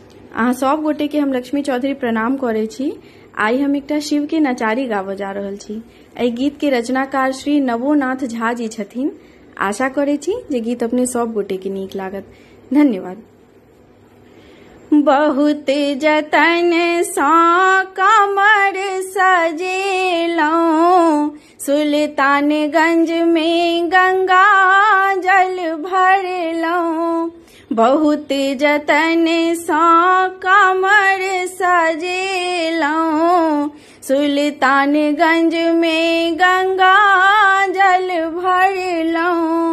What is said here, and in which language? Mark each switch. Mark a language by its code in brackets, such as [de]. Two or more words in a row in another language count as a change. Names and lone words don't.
[mai] अहाँ सब गोटे के हम लक्ष्मी चौधरी प्रणाम करे छी। आई हम एकटा शिव के नचारी गाबऽ जा रहल छी। एहि गीत के रचनाकार श्री नवोनाथ झा जी छथिन। आशा करे छी जे गीत अपने सब गोटे के नीक लागत। धन्यवाद। बहुत जतन सा कमर सजेलौं, सुल्तानगंज में गंगा जल भरलौं। बहुत जतन सा कमर सजेलौं, सुल्तानगंज में गंगा जल भरलौं।